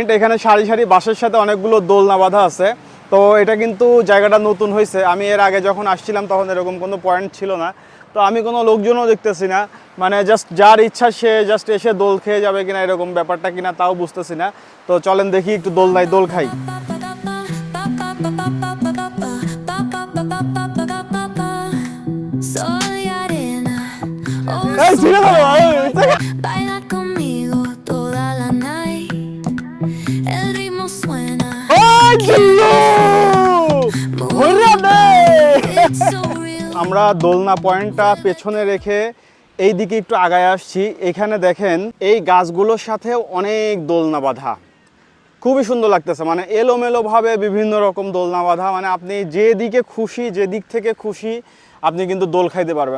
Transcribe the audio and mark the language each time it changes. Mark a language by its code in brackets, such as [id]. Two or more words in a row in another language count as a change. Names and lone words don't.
[bn] এখানে সারি সারি বাসের সাথে অনেকগুলো দোলনা বাঁধা আছে। তো এটা কিন্তু জায়গাটা নতুন হয়েছে, আমি এর আগে যখন আসছিলাম তখন এরকম কোনো পয়েন্ট ছিল না। তো আমি কোনো লোকজনও দেখতেছি না, মানে জাস্ট যার ইচ্ছা সে জাস্ট এসে দোল খেয়ে যাবে কিনা, এরকম ব্যাপারটা কিনা তাও বুঝতেছি না। তো চলেন দেখি একটু দোলনায় দোল খাই। [es] soy arena. [bn] এই ছিঁড়ে দেবো, [es] Baila conmigo toda la night. El ritmo suena. [en] It's so real. [bn] আমরা দোলনা পয়েন্টটা পেছনে রেখে এই দিকে একটু আগায় আসছি। এখানে দেখেন এই গাছগুলোর সাথে অনেক দোলনা বাঁধা, খুবই সুন্দর লাগতেছে। মানে এলোমেলোভাবে বিভিন্ন রকম দোলনা বাঁধা, মানে আপনি যেদিকে খুশি, যে দিক থেকে খুশি আপনি কিন্তু দোল খাইতে পারবেন।